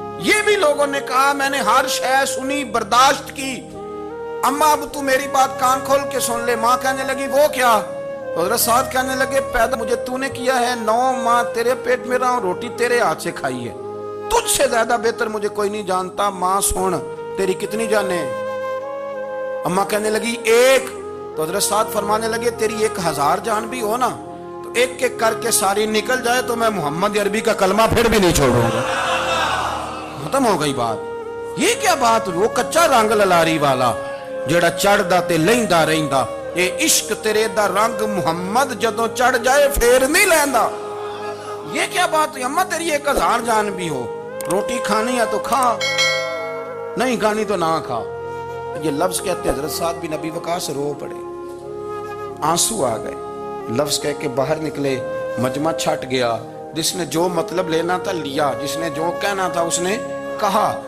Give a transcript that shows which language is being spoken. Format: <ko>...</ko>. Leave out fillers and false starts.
<ur>یہ بھی لوگوں نے کہا, میں نے ہر شے سنی, برداشت کی. اماں اب تو میری بات کان کھول کے سن لے. ماں کہنے لگی وہ کیا؟ حضرت سعد کہنے لگے پیدا مجھے تو نے کیا ہے, 9 ماہ تیرے پیٹ میں رہا ہوں, روٹی تیرے ہاتھ سے کھائی ہے, تجھ سے زیادہ بہتر مجھے کوئی نہیں جانتا. ماں سن تیری کتنی جانیں؟ اماں کہنے لگی 1. تو حضرت سعد فرمانے لگے تیری 1000 جان بھی ہو نا تو ایک ایک کر کے ساری نکل جائے تو میں محمد عربی کا کلمہ پھر بھی نہیں چھوڑوں گا. ختم ہو گئی بات.</ur> <pa>یہ کیا بات, وہ کچا رنگ للاری والا جڑا چڑھدا تے لیندا رہندا, اے عشق تیرے دا رنگ محمد جدوں چڑھ جائے پھر نہیں لیندا.</pa> <ur>یہ کیا بات ہوئی, اماں تیری 1000 جان بھی ہو, روٹی کھانی ہے تو کھا, نہیں کھانی تو نہ کھا. یہ لفظ کہتے حضرت سعد بن ابی وقاص رو پڑے, آنسو آ گئے. لفظ کہہ کے باہر نکلے, مجمع چھٹ گیا. جس نے جو مطلب لینا تھا لیا, جس نے جو کہنا تھا اس نے کہا.</ur>